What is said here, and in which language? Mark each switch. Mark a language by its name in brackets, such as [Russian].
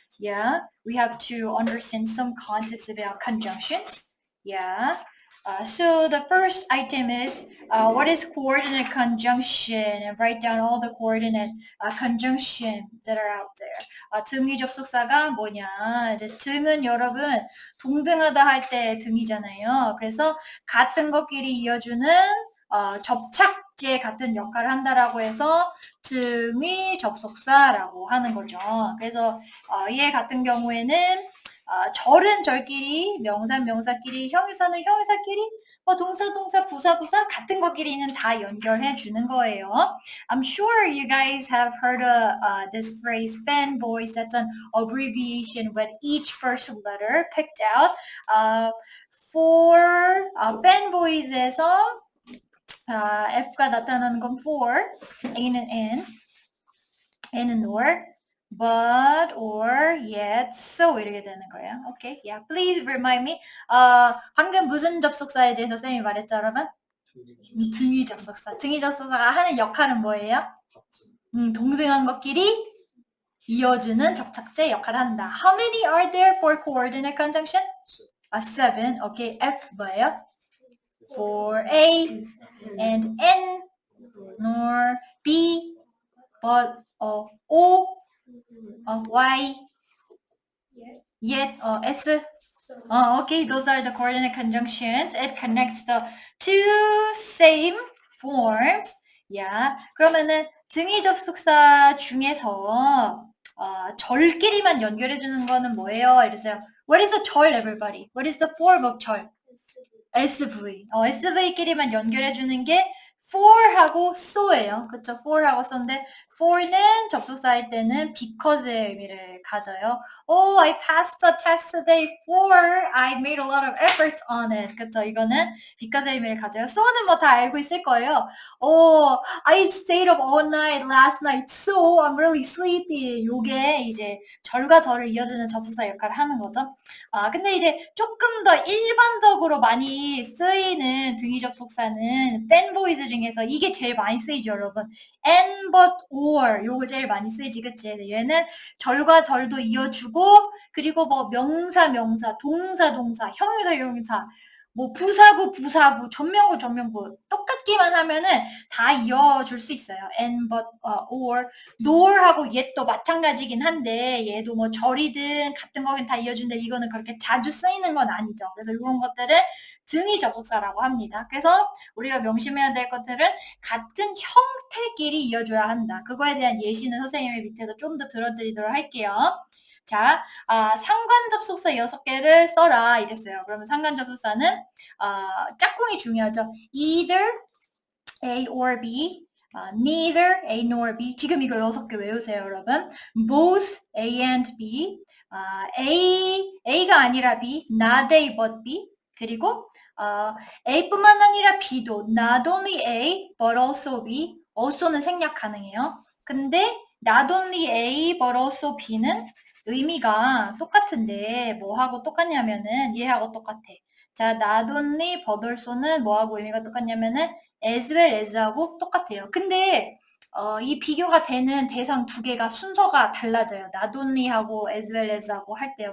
[English] Yeah, we have to understand some concepts about conjunctions. Yeah. So the first item is what is coordinate conjunction, and write down all the coordinate conjunction that are out there. [Korean] 등위 접속사가 뭐냐? 등은 여러분 동등하다 할 때 등이잖아요. 그래서 같은 것끼리 이어주는 접착제 같은 역할을 한다라고 해서 등위 접속사라고 하는 거죠. 그래서 얘 같은 경우에는 절은 절끼리, 명사는 명사끼리, 형용사는 형용사끼리, 동사, 부사 같은 것끼리는 다 연결해 주는 거예요. [English] I'm sure you guys have heard this phrase fanboys. That's an abbreviation with each first letter picked out. [Korean] For fanboys에서 F가 나타나는 건 for, A는 in, N은 or, but, or, yet, so 이렇게 되는 거예요. [English] Okay, yeah. Please remind me. [Korean] 방금 무슨 접속사에 대해서 쌤이 말했죠, 여러분? 등위 접속사. 등위 접속사가 하는 역할은 뭐예요? 동등한 것끼리 이어주는 접착제 역할을 한다. [English] How many are there for coordinate conjunction? 7. Okay, F [Korean] 뭐예요? [English] For A and N, nor B, but O, Y, yet, S. Okay, those are the coordinate conjunctions. It connects the two same forms. Yeah. [Korean] 그러면은 등위 접속사 중에서 절끼리만 연결해주는 거는 뭐예요? 이러세요. [English] What is a 절, everybody? What is the form of 절? SV. [Korean] SV끼리만 연결해주는 게 for하고 so예요. 그쵸? for하고 so인데 for는 접속사일 때는 because의 의미를 가져요. [English] Oh, I passed the test today for I made a lot of efforts on it. [Korean] 그쵸? 이거는 because의 의미를 가져요. so는 뭐 다 알고 있을 거예요. [English] Oh, I stayed up all night last night, so I'm really sleepy. [Korean] 요게 이제 절과 절을 이어주는 접속사 역할을 하는 거죠. 근데 이제 조금 더 일반적으로 많이 쓰이는 등위 접속사는 fanboys 중에서 이게 제일 많이 쓰이죠, 여러분. and, but, or 요거 제일 많이 쓰이지, 그치? 얘는 절과 절도 이어주고 그리고 뭐 명사, 동사, 형용사, 뭐 부사구, 전명구 똑같기만 하면은 다 이어줄 수 있어요. and, but, or, nor하고 yet도 마찬가지긴 한데 얘도 뭐 절이든 같은 거긴 다 이어주는데 이거는 그렇게 자주 쓰이는 건 아니죠. 그래서 이런 것들을 등위 접속사라고 합니다. 그래서 우리가 명심해야 될 것들은 같은 형태끼리 이어줘야 한다. 그거에 대한 예시는 선생님의 밑에서 좀 더 들어드리도록 할게요. 자, 상관 접속사 6개를 써라 이랬어요. 그러면 상관 접속사는 짝꿍이 중요하죠. [English] either A or B, neither A nor B. [Korean] 지금 이거 6개 외우세요, 여러분. [English] both A and B, [Korean] A가 아니라 B, [English] not A but B. [Korean] 그리고 A뿐만 아니라 B도 not only A but also B. also는 생략 가능해요. 근데 not only A but also B는 의미가 똑같은데 뭐하고 똑같냐면은 얘하고 똑같아. 자, not only but also는 뭐하고 의미가 똑같냐면은 as well as하고 똑같아요. 근데 이 비교가 되는 대상 두 개가 순서가 달라져요. not only하고 as well as하고 할 때요.